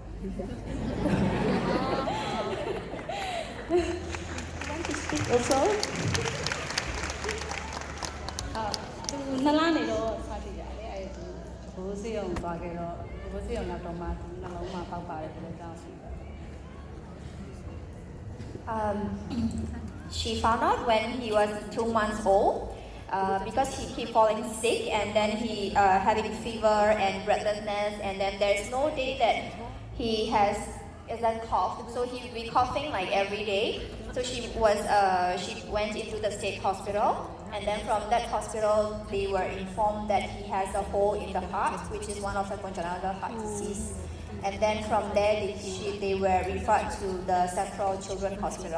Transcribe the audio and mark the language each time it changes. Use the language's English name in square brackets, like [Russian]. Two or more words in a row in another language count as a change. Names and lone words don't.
[English] Want to speak also? [Burmese] နှစ်လနေတော့စကြည့်ရတယ်အဲ့ဒီဘိုးစေးအောင်သွားခဲ့တော့ဘိုးစေးအောင်တော့မှနှလုံးမှာပေါက်ပါတယ်ဆိုတော့ကြောက်ရှိတယ် [English] She found out when he was 2 months old because he keep falling sick and then he having fever and breathlessness and then there's no day that he has isn't cough so he be coughing like every day so she went into the state hospital and then from that hospital they were informed that he has a hole in the heart which is one of the congenital heart disease and then from there they were referred to the Central Children's Hospital.